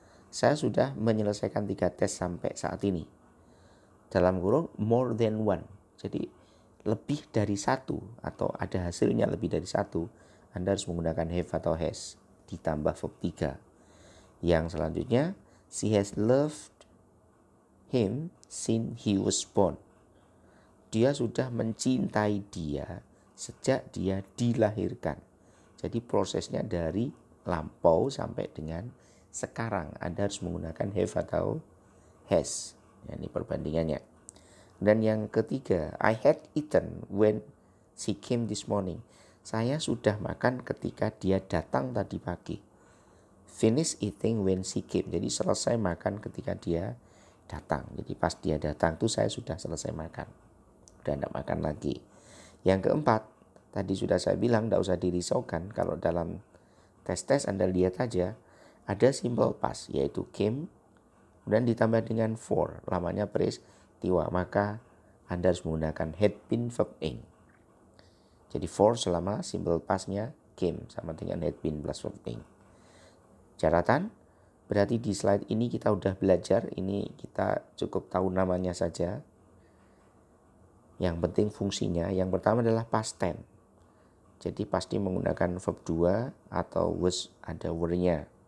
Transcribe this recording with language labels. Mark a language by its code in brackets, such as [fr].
[id] Saya sudah menyelesaikan 3 tes sampai saat ini. Dalam kurung more than one. Jadi lebih dari 1 atau ada hasilnya lebih dari 1, Anda harus menggunakan have atau has ditambah verb 3. Yang selanjutnya, [en] she has loved him since he was born. [id] Dia sudah mencintai dia sejak dia dilahirkan. Jadi prosesnya dari lampau sampai dengan sekarang. Anda harus menggunakan have atau has. Ini perbandingannya. Dan yang ketiga, [en] I had eaten when she came this morning. [id] Saya sudah makan ketika dia datang tadi pagi. [en] Finish eating when she came. [id] Jadi selesai makan ketika dia datang. Jadi pas dia datang tuh saya sudah selesai makan. Udah tidak makan lagi. Yang keempat, tadi sudah saya bilang tidak usah dirisaukan. Kalau dalam tes-tes Anda lihat aja, ada simple past yaitu came, kemudian ditambah dengan for, lamanya peristiwa. Maka Anda harus menggunakan had been verb ing. Jadi for selama simple pastnya came sama dengan had been plus verb ing. Catatan, berarti di slide ini kita udah belajar, ini kita cukup tahu namanya saja. Yang penting fungsinya, yang pertama adalah past tense. Jadi pasti menggunakan verb 2 atau was ada were-nya.